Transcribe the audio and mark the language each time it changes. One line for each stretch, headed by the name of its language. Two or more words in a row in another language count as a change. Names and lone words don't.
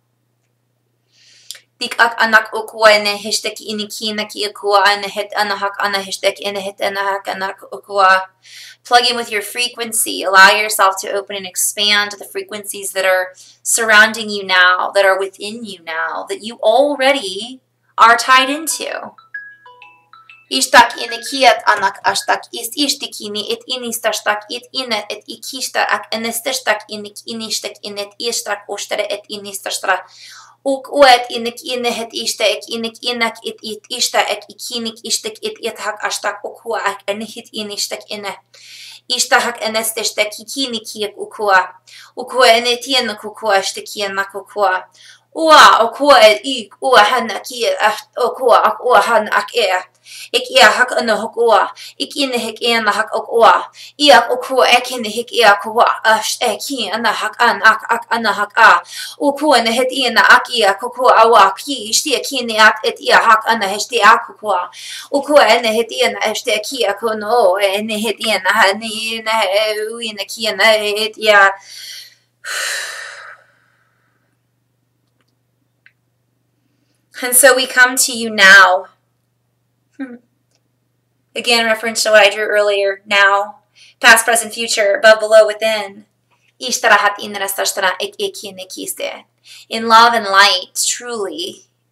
English: Dik ak anak ukua ne hashtag inikina ki akua and hit anahak ana hashtag in hit anahak anak ukua. Plug in with your frequency. Allow yourself to open and expand to the frequencies that are surrounding you now, that are within you now, that you already are tied into. Ishtak inikiat anak ashtak is ishtikini it inistastak it inet et ikishtar ak enestastak inik inishtak inet ishtak ostere et inistastra. Uk uet inik inehet ishta ek inik inak it ishta ek ikinik ishtak it hak ashtak ukua ak enihit inishtak ine. Ishta hak enestastak ikinikiak ukua. Ukua enetien kukua shtakian nakukua. Ua okua ik ua hana kia okua ak ua han ak ik ia hak ana hok ua ik ine hik ina hak ok ua ia okua ekine hik ia kua ki ana hak an ak ana hak a okua ne het ina ak ia kokua awa ki shtia kine ak et ia hak ana hesti ak kua okua ene het ina hesti kia kono ene het ina hani na uina kia na het ia. And so we come to you now. Again, reference to what I drew earlier. Now, past, present, future, above, below, within. In love and light, truly.